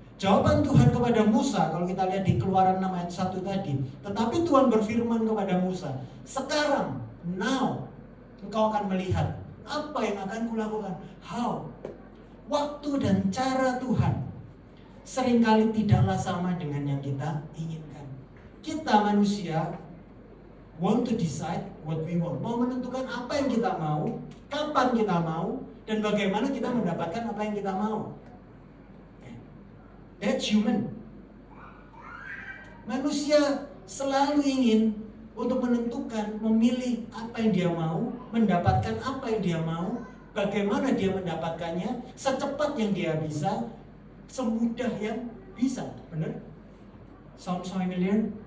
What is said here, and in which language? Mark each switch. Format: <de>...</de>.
<id>Jawaban Tuhan kepada Musa, kalau kita lihat di Keluaran 6 ayat 1 tadi, tetapi Tuhan berfirman kepada Musa, sekarang,</id> <en>now,</en> <id>engkau akan melihat apa yang akan kulakukan.</id> <en>How?</en> <id>Waktu dan cara Tuhan seringkali tidaklah sama dengan yang kita inginkan. Kita manusia</id> <en>want to decide what we want.</en> <id>Mau menentukan apa yang kita mau, kapan kita mau, dan bagaimana kita mendapatkan apa yang kita mau.</id> <en>That's human.</en> <id>Manusia selalu ingin untuk menentukan, memilih apa yang dia mau, mendapatkan apa yang dia mau, bagaimana dia mendapatkannya, secepat yang dia bisa, semudah yang bisa. Benar?</id> <en>Sound familiar?</en>